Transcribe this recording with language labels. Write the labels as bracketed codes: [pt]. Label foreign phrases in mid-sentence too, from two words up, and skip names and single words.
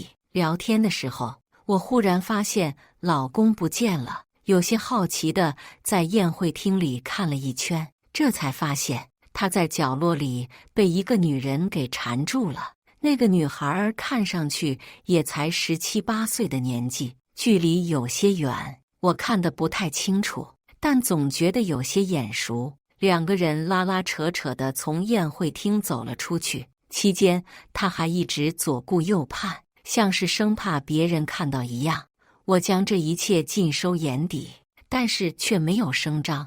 [zh] 聊天的時候，我忽然發現老公不見了，有些好奇的在宴會廳裡看了一圈，這才發現他在角落裡被一個女人給纏住了。那個女孩看上去也才17、18歲的年紀，距離有些遠，我看得不太清楚，但總覺得有些眼熟。2個人拉拉扯扯地從宴會廳走了出去，期間他還一直左顧右盼，像是生怕別人看到一樣。我將這一切盡收眼底，但是卻沒有聲張。